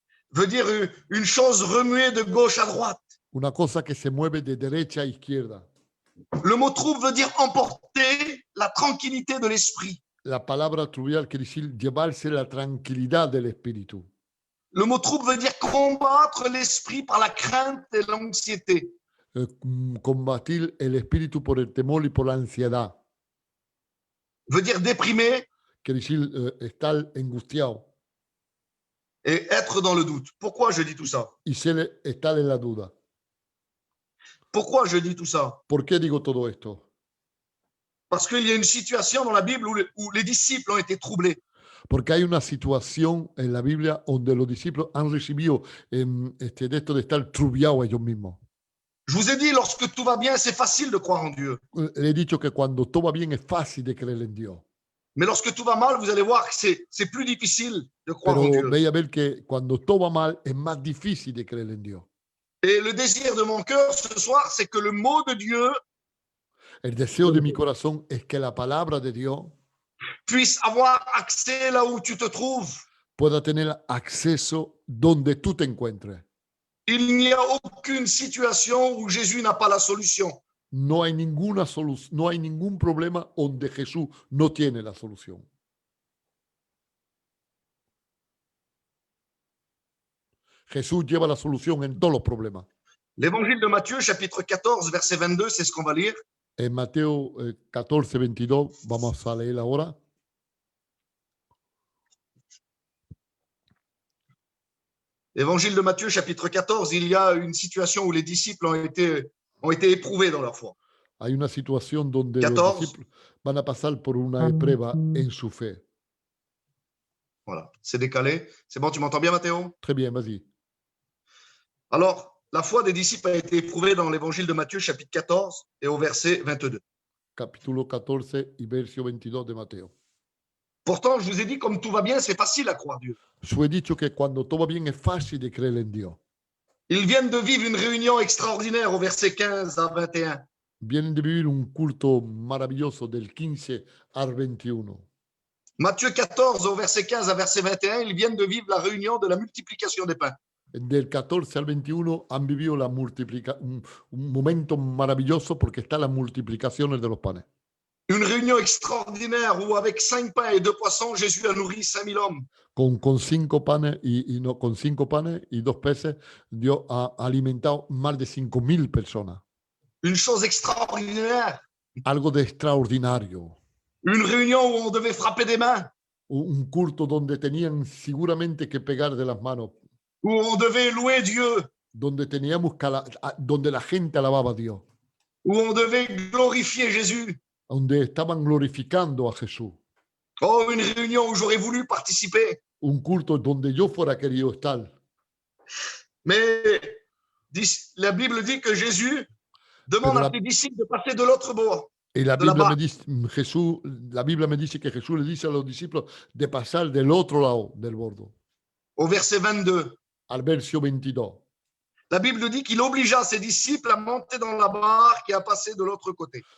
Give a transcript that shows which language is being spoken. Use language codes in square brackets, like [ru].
[fr] veut dire une chose remuée de gauche à droite. [es] una cosa que se mueve de derecha a izquierda. [fr] Le mot trouble veut dire emporter la tranquillité de l'esprit. [es] La palabra trubial quiere decir llevarse la tranquilidad del espíritu. [fr] Le mot trouble veut dire combattre l'esprit par la crainte et l'anxiété. [es] Combatir el espíritu por el temor y por la ansiedad. [fr] Veut dire déprimer [es] Quiere decir estar angustiado [fr] et être dans le doute. Pourquoi je dis tout ça? [es] y estar en la duda. [fr] Pourquoi je dis tout ça? [es] ¿Por qué digo todo esto? [fr] Parce qu'il y a une situation dans la Bible où les disciples ont été troublés. [es] Porque hay una situación en la Biblia donde los discípulos han recibido de esto de estar trubiados ellos mismos. [fr] Je vous ai dit, lorsque tout va bien, c'est facile de croire en Dieu. [es] Le he dicho que cuando todo va bien es fácil de creer en Dios. [fr] Mais lorsque tout va mal, vous allez voir que c'est plus difficile de croire en [es] Pero [fr] Dieu. [es] veis a ver que cuando todo va mal es más difícil de creer en Dios. [fr] Et le désir de mon cœur ce soir, c'est que le mot de Dieu [es] El deseo de mi corazón es que la palabra de Dios [fr] puisse avoir accès là où tu te trouves. [es] pueda tener acceso donde tú te encuentres. [fr] Il n'y a aucune situation où Jésus n'a pas la solution. [es] No hay ninguna solución, no hay ningún problema donde Jesús no tiene la solución. Jesús lleva la solución en todos los problemas. [fr] L'évangile de Matthieu, chapitre 14, verset 22, c'est ce qu'on va lire. [es] En Mateo 14, 22, vamos a leer ahora. [fr] L'évangile de Matthieu, chapitre 14, il y a une situation où les disciples ont été éprouvés dans leur foi. [es] Hay una situación donde 14. los discípulos van a pasar por una prueba en su fe. [fr] Voilà, c'est décalé. C'est bon, tu m'entends bien, Mathéo? Très bien, vas-y. Alors, la foi des disciples a été éprouvée dans l'évangile de Matthieu, chapitre 14, et au verset 22. [es] Capítulo 14 y verso 22 de Mateo. [fr] Pourtant, je vous ai dit, comme tout va bien, c'est facile à croire Dieu. [es] Yo he dicho que cuando todo va bien es fácil de creer en Dios. [fr] Ils viennent de vivre une réunion extraordinaire au verset 15 à 21. [es] Vienen de vivir un culto maravilloso del 15 al 21. [fr] Matthieu 14, au verset 15 à verset 21, ils viennent de vivre la réunion de la multiplication des pains. [es] Del 14 al 21 han vivido un momento maravilloso porque está las multiplicaciones de los panes. [fr] Une réunion extraordinaire où, avec 5 pains et 2 poissons, Jésus a nourri 5000 hommes. [es] Con 5 panes con 5 panes y 2 peces, Dios ha alimentado más de 5.000 personas. [fr] Une chose extraordinaire. [es] Algo de extraordinario. [fr] Une réunion où on devait frapper des mains. [es] Un culto donde tenían seguramente que pegar de las manos. [fr] Où on devait louer Dieu. [es] Donde teníamos donde la gente alababa a Dios. [fr] Où on devait glorifier Jésus. [es] Donde estaban glorificando a Jesús. [fr] Oh, une réunion où j'aurais voulu participer. [es] Un culto donde yo fuera querido estar. [fr] Mais la Bible dit que Jésus demande à ses disciples de passer de l'autre bord. [es] Y la Biblia me dice que Jesús le dice a los discípulos de pasar del otro lado del bordo. [fr] Au verset 22. [es] Al verso 22. [fr] La Bible dit qu'il obligea ses disciples à monter dans la barque et à passer de l'autre côté.